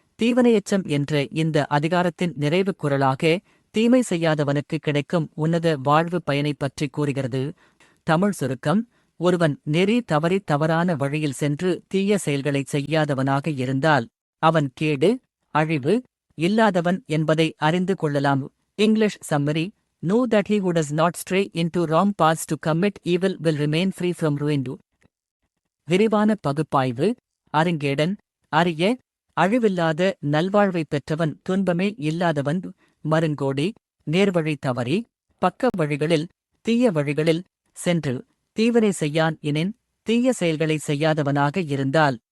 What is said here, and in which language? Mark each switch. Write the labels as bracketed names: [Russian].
[Tamil] தீவனையச்சம் என்ற இந்த அதிகாரத்தின் நிறைவு குறளாக தீமை செய்யாதவனுக்கு கிடைக்கும் உன்னத வாழ்வு பயனை பற்றி கூறுகிறது. தமிழ் சுருக்கம். ஒருவன் நெறி தவறி தவறான வழியில் சென்று தீய செயல்களைச் செய்யாதவனாக இருந்தால் அவன் கேடு, அழிவு இல்லாதவன் என்பதை அறிந்து கொள்ளலாம். [English] English summary. Know that he who does not stray into wrong paths to commit evil will remain free from ruin. [Tamil] விரிவான பகுப்பாய்வு. அருங்கேடன். அரிய, அழிவில்லாத நல்வாழ்வை பெற்றவன், துன்பமே இல்லாதவன். மருங்கோடி. நேர்வழி தவறி பக்க வழிகளில், தீய வழிகளில் சென்று தீவனை செய்யான் எனின், தீய செயல்களை செய்யாதவனாக இருந்தால்.